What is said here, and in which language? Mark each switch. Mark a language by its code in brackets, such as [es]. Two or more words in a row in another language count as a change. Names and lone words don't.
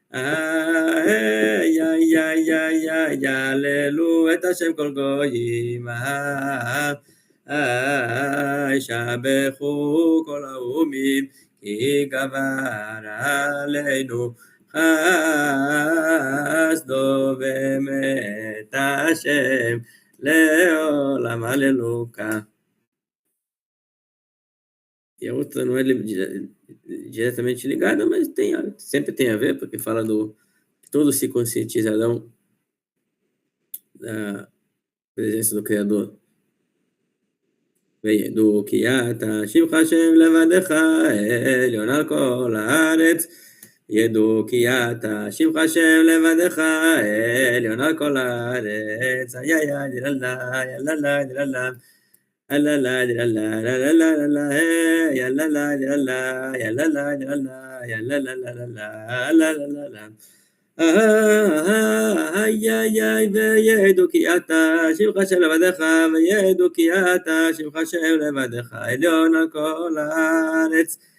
[he] הללויה השם כל גויים שבחו כל האומים כי גבר עלינו חסדו ואמת השם לעולם הללויה. [pt] E a outra não é diretamente ligada, mas sempre tem a ver, porque fala que todos se conscientizarão da presença do Criador. [he] וידעו כי אתה שמך השם לבדך עליון על כל הארץ. ידעו כי אתה שמך השם לבדך עליון על כל הארץ. יא דיללה יללה דיללה אללה דיללה ללה ללה יללה דיללה יללה דיללה יללה ללה ללה וידעו כי אתה שמך השם לבדך, וידעו כי אתה שמך השם לבדך עליון על כל הארץ.